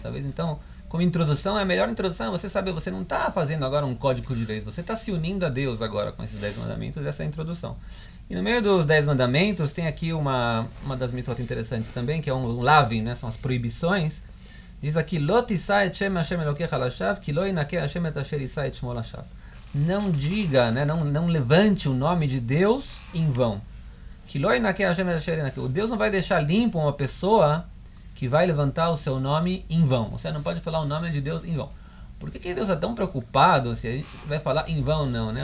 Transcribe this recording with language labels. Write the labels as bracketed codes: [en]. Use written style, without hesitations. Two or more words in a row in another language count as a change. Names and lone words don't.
[pt] Talvez, então, como introdução, a melhor introdução é você saber, você não está fazendo agora um código de leis, você está se unindo a Deus agora com esses 10 mandamentos, essa é a introdução. E no meio dos 10 mandamentos, tem aqui uma das mitzvot interessantes também, que é um lavin, né, são as proibições. Diz aqui, [he] לא תשא את שם השם אלקיך לשוא, כי לא ינקה השם את אשר ישא את שמו לשוא. [pt] Não diga, né, não levante o nome de Deus em vão. O Deus não vai deixar limpo uma pessoa que vai levantar o seu nome em vão. Você não pode falar o nome de Deus em vão. Por que Deus é tão preocupado se a gente vai falar em vão, não, né?